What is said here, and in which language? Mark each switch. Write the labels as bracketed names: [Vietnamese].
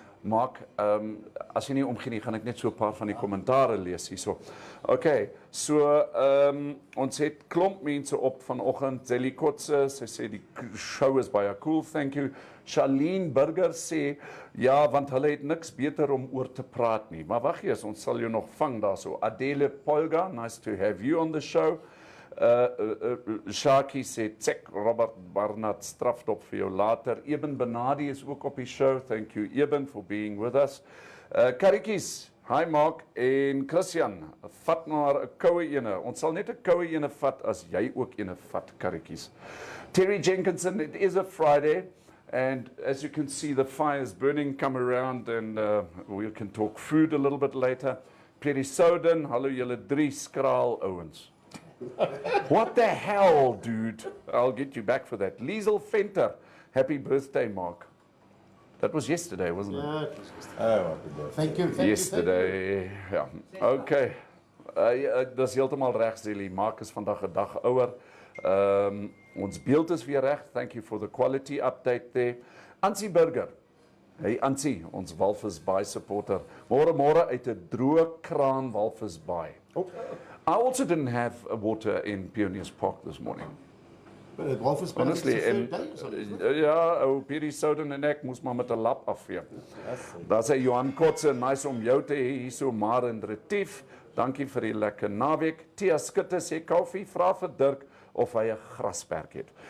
[Afrikaans] Mark, as jy nie omgee nie, gaan ek net so 'n paar van die kommentare lees hierso. Okay, so ons het klomp mense op vanoggend. Zelly Kotse, sy sê die show is baie cool, [English] thank you. [Afrikaans] Charlene Burger sê, ja, want hulle het niks beter om oor te praat nie. Maar wag eers, ons sal jou nog vang daarso. Adele Polga, [English] nice to have you on the show. [Afrikaans] Shaki sê, check, Robert Barnard strafdop vir jou later. [English] Eben Benadi [Afrikaans] is ook op die show. [English] Thank you, Eben, for being with us. [Afrikaans] Karikies, hi Mark en Christian, vat maar 'n koue ene. Ons sal net 'n koue ene vat as jy ook ene vat, Karikies. [English] Terry Jenkinson, it is a Friday. And as you can see, the fire is burning. Come around and we can talk food a little bit later. [Afrikaans] Perry Soden, hallo julle drie skraal ouens. [English] What the hell, dude? I'll get you back for that. Liesel Venter, happy birthday, Mark. That was yesterday, wasn't it? Yeah, it was yesterday. Thank you. [Afrikaans] Yesterday, ja. Okay. Dis heeltemal reg, Zelly. Mark is vandag 'n dag ouer. Ons beeld is weer reg. [English] Thank you for the quality update there. [Afrikaans] Ansie Burger. Hey Ansie, ons Walvis Bay supporter. Môre uit 'n droë kraan Walvis Bay. [English] I also didn't have water in Pioneers Park this morning. Walvis Bay, Honestly, and [Afrikaans] ja, ou Perry Soden en ek moes maar met 'n lap afvee. Daar sê Johan Kotse, nice om jou te hê hierso maar in Retief. Dankie vir die lekker naweek. Tia Skutte sê Kaufeee vra vir Dirk of hy 'n grasperk het.